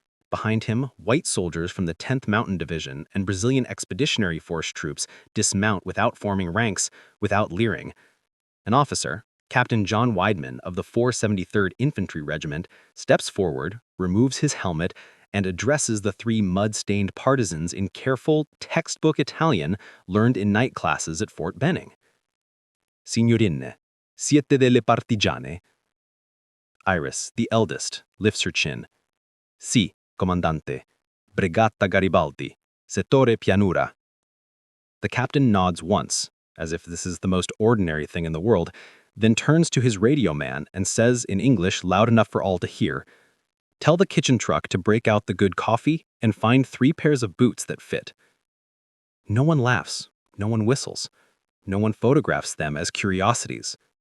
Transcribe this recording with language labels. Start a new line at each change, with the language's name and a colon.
English: Behind him, white soldiers from the 10th Mountain Division and Brazilian Expeditionary Force troops dismount without forming ranks, without leering. An officer, Captain John Weidman of the 473rd Infantry Regiment, steps forward, removes his helmet, and addresses the three mud-stained partisans in careful, textbook Italian learned in night classes at Fort Benning.
Italian: Signorine, siete delle partigiane?
English: Iris, the eldest, lifts her chin.
Italian: Si, Comandante, Brigata Garibaldi, Settore Pianura.
English: The captain nods once, as if this is the most ordinary thing in the world, then turns to his radio man and says in English loud enough for all to hear, "Tell the kitchen truck to break out the good coffee and find 3 pairs of boots that fit." No one laughs, no one whistles, no one photographs them as curiosities.